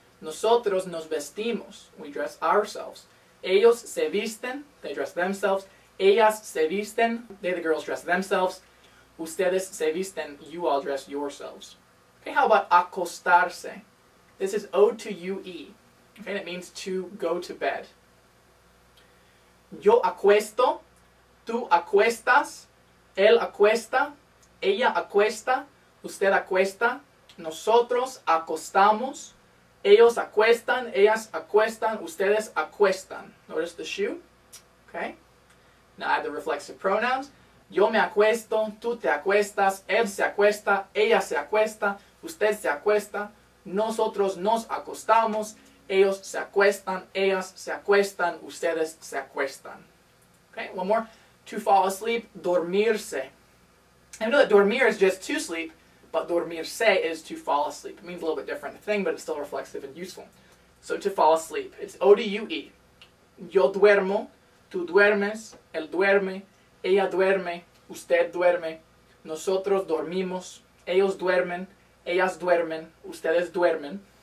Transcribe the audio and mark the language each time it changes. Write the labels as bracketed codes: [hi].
[es] Nosotros nos vestimos, [en] we dress ourselves. [es] Ellos se visten, [en] they dress themselves. [es] Ellas se visten, [en] they, the girls, dress themselves. [es] Ustedes se visten, [en] you all dress yourselves. Okay, how about acostarse? This is O to UE. Okay, and it means to go to bed. [es] Yo acuesto, tú acuestas, él acuesta, ella acuesta, usted acuesta, nosotros acostamos, ellos acuestan, ellas acuestan, ustedes acuestan. [en] Notice the shoe. Okay. Now add the reflexive pronouns. [es] Yo me acuesto, tú te acuestas, él se acuesta, ella se acuesta, usted se acuesta, nosotros nos acostamos, ellos se acuestan, ellas se acuestan, ustedes se acuestan. [en] Okay, one more. To fall asleep, dormirse. I know that dormir is just to sleep, but dormirse is to fall asleep. It means a little bit different thing, but it's still reflexive and useful. So to fall asleep, it's O-D-U-E. [es] Yo duermo, tú duermes, él duerme, ella duerme, usted duerme, nosotros dormimos, ellos duermen, ellas duermen, ustedes duermen.